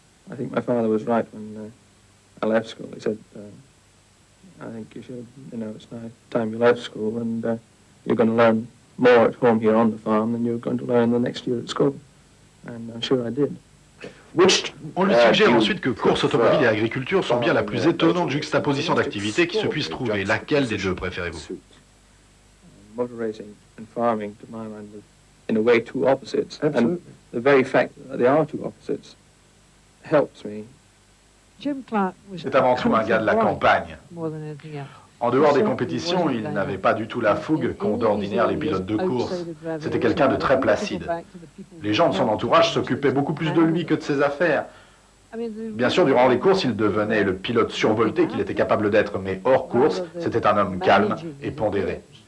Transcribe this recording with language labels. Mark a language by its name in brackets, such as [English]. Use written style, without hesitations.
[English] I think my father was right when I left school. He said, I think you should, it's now time you left school and you're going to learn more at home here on the farm than you're going to learn the next year at school. And I'm sure I did. [French] On lui suggère ensuite que course automobile et agriculture sont bien la plus étonnante juxtaposition d'activités qui se puisse trouver. Laquelle des deux préférez-vous? [English] Motor racing and farming, to my mind, were in a way two opposites. And the very fact that they are two opposites helps me. [French] C'est avant tout un gars de la campagne. En dehors des compétitions, il n'avait pas du tout la fougue qu'ont d'ordinaire les pilotes de course. C'était quelqu'un de très placide. Les gens de son entourage s'occupaient beaucoup plus de lui que de ses affaires. Bien sûr, durant les courses, il devenait le pilote survolté qu'il était capable d'être, mais hors course, c'était un homme calme et pondéré.